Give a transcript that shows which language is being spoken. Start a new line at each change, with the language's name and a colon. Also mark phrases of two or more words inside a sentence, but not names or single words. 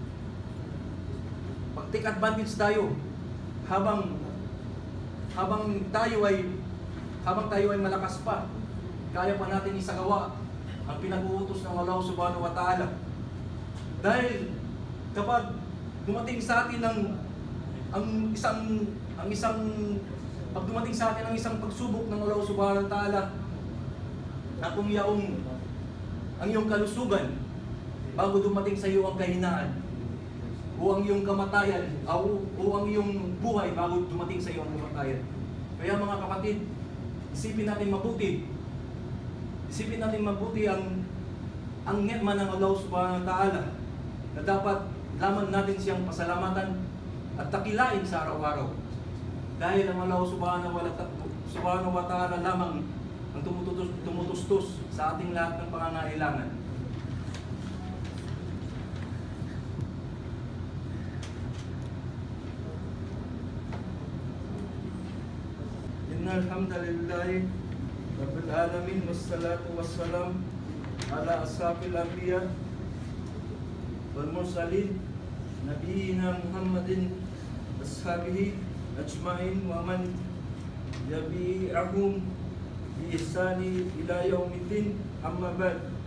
Filipino: Pag-
English: take advantage
Filipino: tayo habang tayo ay malakas pa, kaya pa natin isagawa ang pinag-uutos ng Allah
Arabic: سبحانه وتعالى.
Filipino: Dahil kapag dumating sa atin ang isang pagsubok ng Allah
Arabic: سبحانه وتعالى,
Filipino: na kung ang iyong kalusugan bago dumating sa iyo ang kahinaan, o ang iyong kamatayan, o ang iyong buhay bago dumating sa iyo ang kamatayan. Kaya mga kapatid, isipin natin mabuti ang ni'ma ng Allah
Arabic: سبحانه وتعالى,
Filipino: na dapat laman natin siyang pasalamatan at dakilain sa araw-araw. Dahil ang Allah
Arabic: سبحانه وتعالى
Filipino: lamang ang tumutustos sa ating lahat ng pangangailangan.
Arabic: إن الحمد لله رب العالمين والصلاة والسلام على أصحاب الأنبياء والمرسلين نبينا محمد أصحابه أجمعين ومن تبعهم بإحسان إلى يوم الدين، أما بعد.